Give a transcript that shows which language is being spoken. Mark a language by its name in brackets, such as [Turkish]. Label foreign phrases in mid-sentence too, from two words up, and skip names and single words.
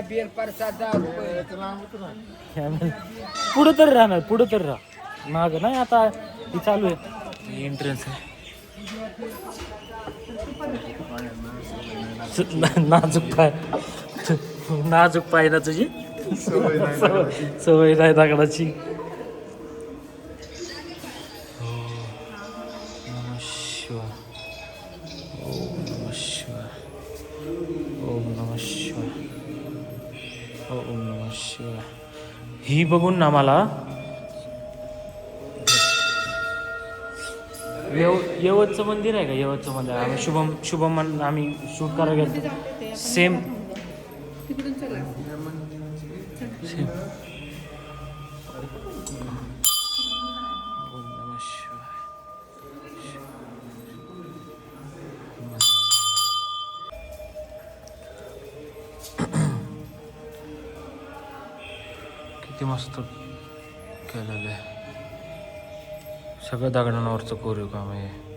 [Marathi] पुढं तरी राहणार, पुढं तरी राहा. माग नाही आता ही चालू आहे. एंट्रन्स आहे. नाजूक पाय, नाजूक पाय ना तुझी. सवय नाही दगडाची. [Sanskrit] नमः शिवाय. ओम नमः शिवाय. ओम नमः शिवाय. ओम नमः शिवाय. [Marathi] ही बघून ना मला यवतचं मंदिर आहे का? यवतचं मंदिर आम्ही शुभम आम्ही शूट करायला गेलो. [English] same same. [Sanskrit] ओम नमः शिवाय. [Marathi] किती मस्त केलेलं आहे. सगळं दगडांवरचं कोरीव काम आहे.